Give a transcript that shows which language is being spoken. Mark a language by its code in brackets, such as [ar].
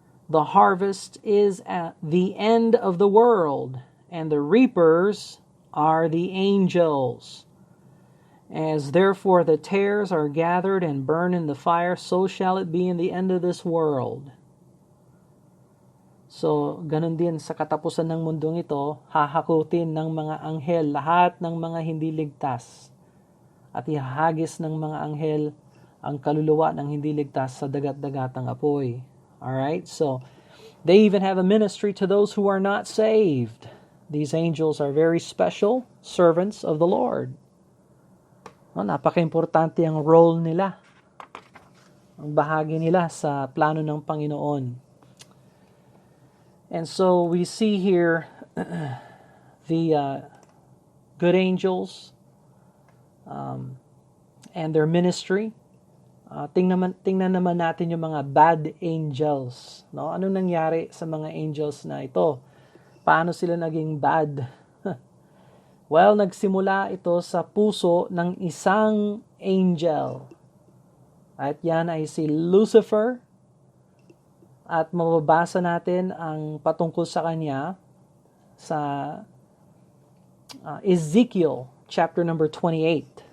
[en] The harvest is at the end of the world, and the reapers are the angels. As therefore the tares are gathered and burned in the fire, so shall it be in the end of this world. [tl] So, ganun din sa katapusan ng mundong ito, hahakutin ng mga anghel lahat ng mga hindi ligtas. At ihahagis ng mga anghel ang kaluluwa ng hindi ligtas sa dagat-dagatang apoy. [en] Alright? So, they even have a ministry to those who are not saved. These angels are very special servants of the Lord. [tl] Napaka-importante ang role nila, ang bahagi nila sa plano ng Panginoon. [en] And so we see here the good angels and their ministry. [tl] tingnan naman natin yung mga bad angels. No? Anong nangyari sa mga angels na ito? Paano sila naging bad? Well, nagsimula ito sa puso ng isang angel. At yan ay si Lucifer. At mababasa natin ang patungkol sa kanya sa Ezekiel chapter number 28.